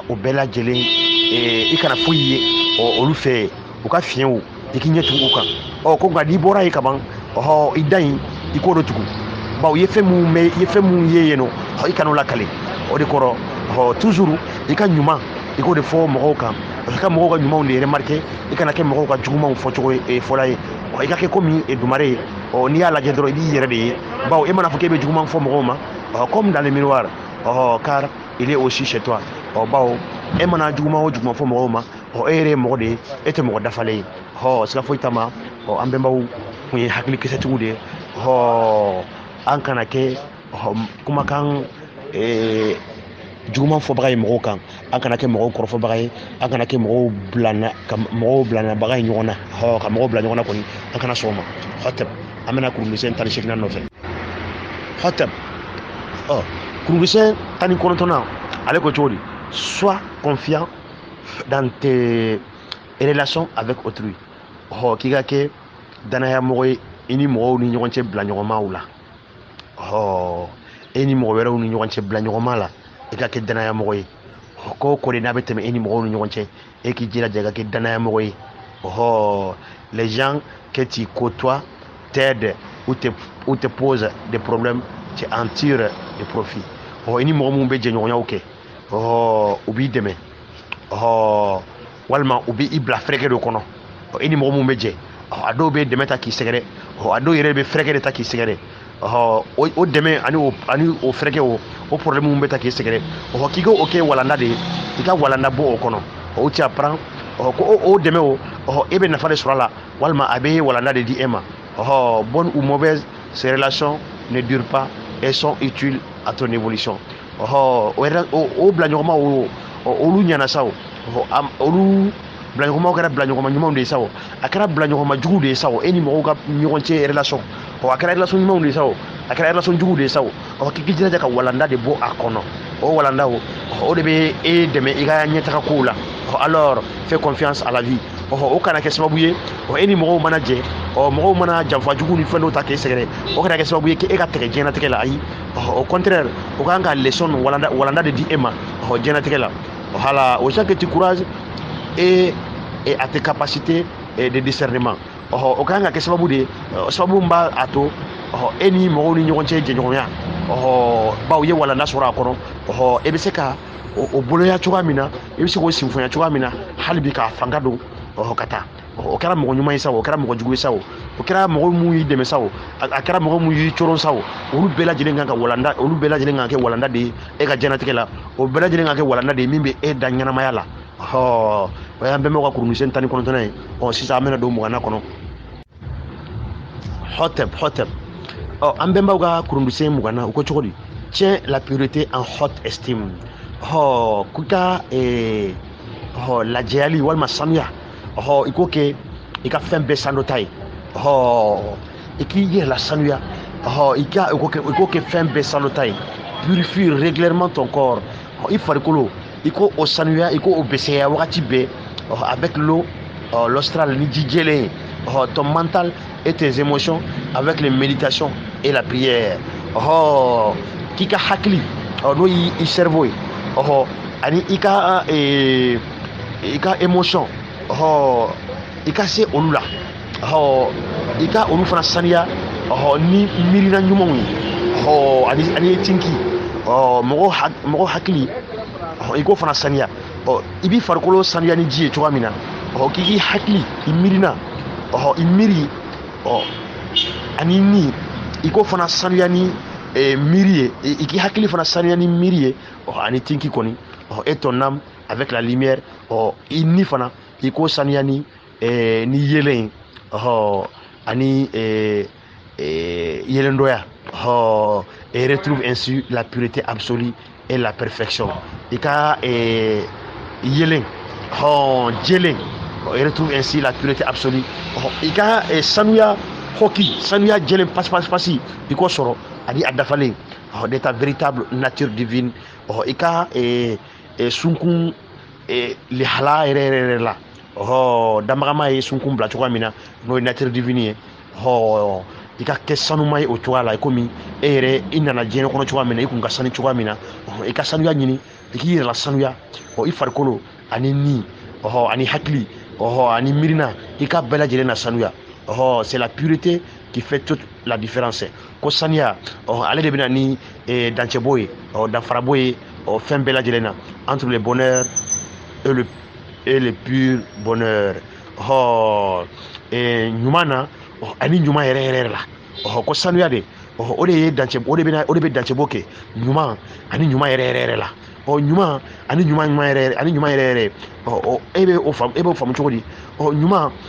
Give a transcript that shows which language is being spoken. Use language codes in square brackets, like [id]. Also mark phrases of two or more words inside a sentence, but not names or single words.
[bm] o bɛɛ lajɛlen i kana foyi ye olu fɛ u ka fiɲɛw i k'i ɲɛ tugu u kan ko nka n'i bɔra yen kaban i da in i k'o de tugu bawo i ye fɛn mun ye yen nɔ i kana o lakale o de kɔrɔ toujours i ka ɲuman i k'o de fɔ mɔgɔw kan i ka mɔgɔw ka ɲumanw de remarquer i kana kɛ mɔgɔw ka jugumanw fɔcogo fɔla ye i ka kɛ komi dumare ye n'i y'a lajɛ dɔrɔn i b'i yɛrɛ de ye bawo e mana fɔ k'e bɛ juguman fɔ mɔgɔw ma [fr] comme dans le miroir car il est aussi chez toi [bm] bawo e mana juguman o juguman fɔ mɔgɔw ma e yɛrɛ ye mɔgɔ de ye e tɛ mɔgɔ dafalen ye siga foyi t'a ma an bɛnbaw kun ye hakili kisɛtigiw de ye an kana kɛ kumakan juguman fɔbaga ye mɔgɔw kan, an kana kɛ mɔgɔw kɔrɔfɔbaga ye, an kana kɛ mɔgɔw bilanabaga ye ɲɔgɔn na, ka mɔgɔw bila ɲɔgɔn na kɔni an kana sɔn o ma. Hɔtɛp an bɛna kurundisɛn 18nan nɔfɛ. Hɔtɛp kurundisɛn 19nan ale ko cogo di? [fr] Sois confiant dans tes relations avec autrui. [bm] K'i ka kɛ danaya mɔgɔ ye i ni mɔgɔw ni ɲɔgɔn cɛ bila ɲɔgɔnmaw la. E ni mɔgɔ wɛrɛw ni ɲɔgɔn cɛ bila ɲɔgɔnma la, i ka kɛ danaya mɔgɔ ye. Ko ko de n'a bɛ tɛmɛ e ni mɔgɔw ni ɲɔgɔn cɛ, e k'i jilaja i ka kɛ danaya mɔgɔ ye. [fr] Les gens que tu côtoies t'aident ou te posent des problèmes, tu en tires des profits. [bm] I ni mɔgɔ minnu bɛ jɛɲɔgɔnyaw kɛ, u b'i dɛmɛ, walima u b'i bila fɛrɛkɛ dɔ kɔnɔ. I ni mɔgɔ minnu bɛ jɛ, a dɔw bɛ dɛmɛ ta k'i sɛgɛrɛ, a dɔw yɛrɛ bɛ fɛrɛkɛ de ta k'i sɛgɛrɛ. O dɛmɛ ani o fɛrɛkɛ o problème minnu bɛ ta k'i sɛgɛrɛ, k'i ka o kɛ walanda de ye, i ka walanda bɔ o kɔnɔ. [fr] O tu apprends, [bm] ko o dɛmɛ e bɛ nafa de sɔrɔ a la, walima a bɛ walanda de di e ma. [fr] Bonne ou mauvaise, ces relations ne durent pas et sont utiles à ton évolution. [bm] O bila ɲɔgɔnma olu ɲɛna sa, olu bila ɲɔgɔnmaw kɛra bila ɲɔgɔnma ɲumanw de ye sa, a kɛra bila ɲɔgɔnma jugu de ye sa, e ni mɔgɔw ka ɲɔgɔn cɛ relation, a kɛra relation ɲumanw de ye sa, a kɛra relation jugu de ye sa, k'i jilaja ka walanda de bɔ a kɔnɔ. O walanda o de bɛ e dɛmɛ i ka ɲɛtaga kow la. [fr] Alors fais confiance à la vie. [bm] O kana kɛ sababu ye e ni mɔgɔw mana jɛ, mɔgɔw mana janfa jugu ni fɛn dɔw ta k'e sɛgɛrɛ, o kana kɛ sababu ye k'e ka tigɛ diɲɛlatigɛ la. Ayi, [fr] au contraire, [bm] o kan ka leçon walanda de di e ma diɲɛlatigɛ la. [fr] Voilà, au chaque petit courage et à tes capacités de discernement. [bm] O kan ka kɛ sababu de, sababu min b'a to e ni mɔgɔw ni ɲɔgɔn cɛ jɛɲɔgɔnya, baw ye walanda sɔrɔ a kɔnɔ, e bɛ se ka o boloya cogoya min na, i bɛ se k'o sinfonya cogoya min na, hali bi k'a fanga don ka taa. O kɛra mɔgɔ ɲuman ye sa, o kɛra mɔgɔ jugu ye sa, o kɛra mɔgɔ minnu y'i dɛmɛ sa, a kɛra mɔgɔ minnu y'i coron sa, olu bɛɛ lajɛlen kan ka walanda, olu bɛɛ lajɛlen kan ka kɛ walanda de ye e ka diɲɛlatigɛ la. O bɛɛ lajɛlen kan ka kɛ walanda de ye min bɛ e da ɲɛnamaya la. O y'an bɛnbɛnw ka kurundisɛn 19nan ye. Sisan an bɛna don 20nan kɔnɔ. Hɔtɛp an bɛnbɛnw ka kurundisɛn 20nan u ko cogo di? [fr] Tiens la pureté en haute estime. [bm] K'i ka lajɛyali walima sanuya, i ko kɛ i ka fɛn bɛɛ sanu ta ye. I k'i yɛrɛ la sanuya, i ko kɛ fɛn bɛɛ sanu ta ye. [fr] Purifie régulièrement ton corps. [bm] I farikolo i ko o sanuya, i ko o bɛsɛya wagati bɛɛ [fr] avec l'eau l'ostral [bm] ni ji jɛlen. [fr] Ton mental et tes émotions avec les méditations et la prière. [bm] K'i ka hakili n'o y'i cerveau ye, ani i ka émotion, i ka se olu la, i ka olu fana saniya ni miirina ɲumanw ye, ani tinki, mɔgɔ hakili i k'o fana saniya. I b'i farikolo saniya ni ji ye cogoya min na, k'i hakili i miirina, i miiri ani ni i k'o fana saniya ni miiri ye, i k'i hakili fana saniya ni miiri ye, ani tinki kɔni, [fr] et ton âme avec la lumière, [bm] i ni fana i k'o saniya ni yelen ani yelen dɔya, [fr] et retrouve ainsi la pureté absolue et la perfection. [bm] I ka yelen jɛlen, [fr] et retrouve ainsi la pureté absolue. [bm] I ka sanuya hoki, sanuya jɛlen pasi i k'o sɔrɔ ani a dafalen de [fr] ta véritable nature divine. [bm] I ka sunkun lihala yɛrɛ la, damagama ye sunkun bila cogoya min na n'o ye [fr] nature divine [bm] ye. I ka kɛ sanuma ye o cogoya la, i komi e yɛrɛ i nana diɲɛ kɔnɔ cogoya min na, i kun ka sanu cogoya min na, i ka sanuya ɲini, i k'i yɛrɛ la sanuya, i farikolo ani ni ani hakili ani miirina, i ka bɛɛ lajɛlen na sanuya. [fr] C'est la pureté qui fait toute la différence. [bm] Ko saniya ale de bɛ na ni dancɛbɔ ye, danfarabɔ ye fɛn bɛɛ lajɛlen na, [fr] entre le bonheur et le pur bonheur. [bm] Ɲuman na ani ɲuman yɛrɛ la, ko sanuya de, o de ye dancɛ, o de bɛ dancɛbɔ kɛ ɲuman ani ɲuman yɛrɛ la. Ɲuman ani ɲuman yɛrɛ, e bɛ o faamu cogo di?